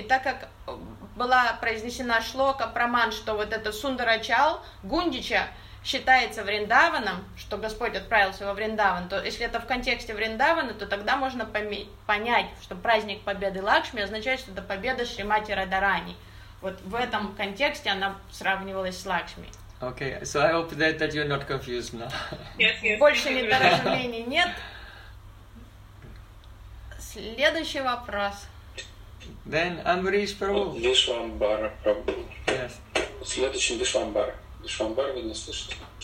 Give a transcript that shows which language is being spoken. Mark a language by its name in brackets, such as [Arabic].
[Russian] И так как была произнесена шлока Праман, что вот это Сундарачал Гундича считается Вриндаваном, что Господь отправился во Вриндаван, то если это в контексте Вриндавана, то тогда можно понять, что праздник победы Лакшми означает, что это победа Шримати Радарани. Вот в этом контексте она сравнивалась с Лакшми. [English] Okay, so I hope that you're not confused now. Yes. [Russian] Больше недоразумений нет. Следующий вопрос. [English] Then Amrish Prabhu. [Russian] Вишвамбара Прабху. [English] Yes. [Russian] Следующий Вишвамбара. Вишвамбара вы не слышите.